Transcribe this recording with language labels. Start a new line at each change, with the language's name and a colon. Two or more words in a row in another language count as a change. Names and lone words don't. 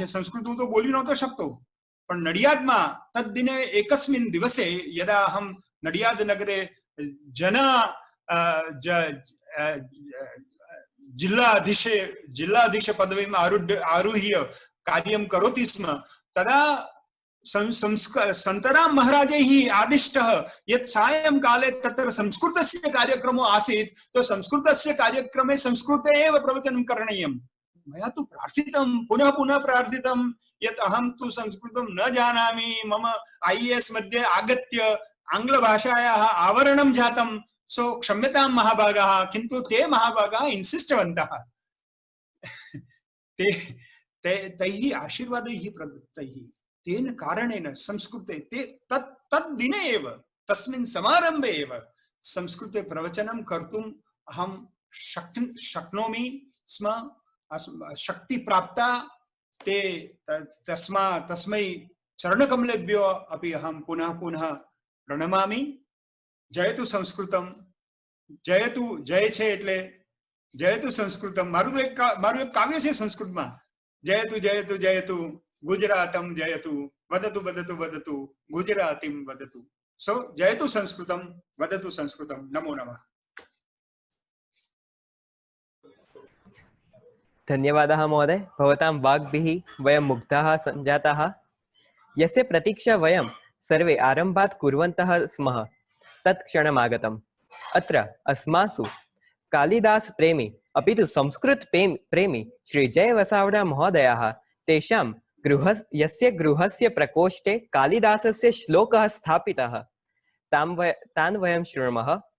Gujarati: સંસ્કૃત હું તો બોલી નહોતો શકતો, પણ નડિયાદમાં
Sanskrit: તદ્દિને એકસ્મિન દિવસે યદા અહમ નડિયાદ નગરે જિલ્લાધીશ પદવીમાં આરુહ્ય કાર્યમ કરોતિ સ્મ તદા સંતરામ મહારાજૈઃ આદિષ્ટઃ યत् સાયંકાલે તત્ર સંસ્કૃતસ્ય કાર્યક્રમો આસીत् તો સંસ્કૃતસ્ય કાર્યક્રમે સંસ્કૃતે એવ પ્રવચनं કरणीयम्. મયા તુ પ્રાર્થિતમ પુનઃ પુનઃ પ્રાર્થિતમ યत् અહમ તુ સંસ્કૃતમ ન જાનામિ મમ IAS मध्ये आगत्य आङ्ग्लभाषायाः आवरणं जातं सो क्षम्यतां महाभागाः. किन्तु ते महाभागाः इंसिष्टवन्तः. तैः आशीर्वादैः प्रदत्तैः तेन कारणेन संस्कृते ते तद्दिने एव तस्मिन् समारम्भे एव संस्कृते प्रवचनं कर्तुम् अहं शक्नोमि स्म. शक्ति प्राप्ता. ते तस्मै चरणकमलेभ्यो अपि अहं पुनः पुनः प्रणमामि. जयतु संस्कृतम. जयतु
Gujarati: જય છે એટલે
Sanskrit: જયતુ સંસ્કૃતમ.
Gujarati: મારું એક કાવ્ય છે સંસ્કૃતમાં.
Sanskrit: જયતુ જયતુ જયતુ ગુજરાતમ જયતુ વદતુ વદતુ વદતુ ગુજરાતીમ વદતુ. સો જયતુ સંસ્કૃતમ વદતુ સંસ્કૃતમ. નમો નમઃ. धन्यवादः महोदय. भवतां वाग्भिः वयं मुग्धाः सञ्जाताः. यस्य प्रतीक्षा वयं सर्वे आरम्भात् कुर्वन्तः स्मः तत् क्षणमागतम्. अत्र अस्मासु कालिदास प्रेमी अपि तु संस्कृत प्रेमी श्री जय वसावड़ा महोदयाः तेषां यस्य गृहस्य प्रकोष्ठे कालिदासस्य श्लोकः स्थापितः तान् वयं शृणुमः.